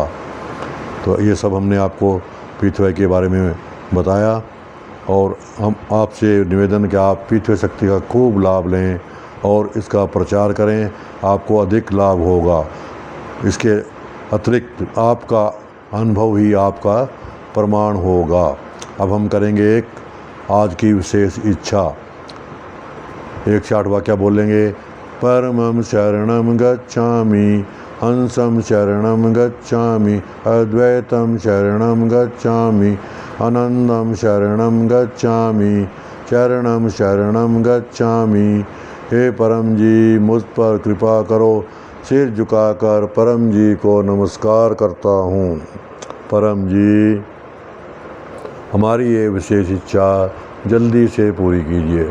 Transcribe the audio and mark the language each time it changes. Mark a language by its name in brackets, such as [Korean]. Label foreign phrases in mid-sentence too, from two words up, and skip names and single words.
[Hindi] तो ये सब हमने आपको PTY के बारे में बताया और हम आपसे निवेदन कि आप PTY शक्ति का खूब लाभ लें और इसका प्रचार करें, आपको अधिक लाभ होगा। इसके अतिरिक्त आपका अनुभव ही आपका प्रमाण होगा। अब हम करेंगे एक आज की विशेष इच्छा। 108 वाक्य बोलेंगे। [Sanskrit] परमं शरणं गच्छामि, हंसं शरणं गच्छामि, अद्वैतं शरणं गच्छामि, आनंदं शरणं गच्छामि, चरणं शरणं गच्छामि। [Hindi] हे परम जी मुझ पर कृपा करो। सिर झुकाकर परम जी को नमस्कार करता हूँ। परम जी हमारी ये विशेष इच्छा जल्दी से पूरी कीजिए।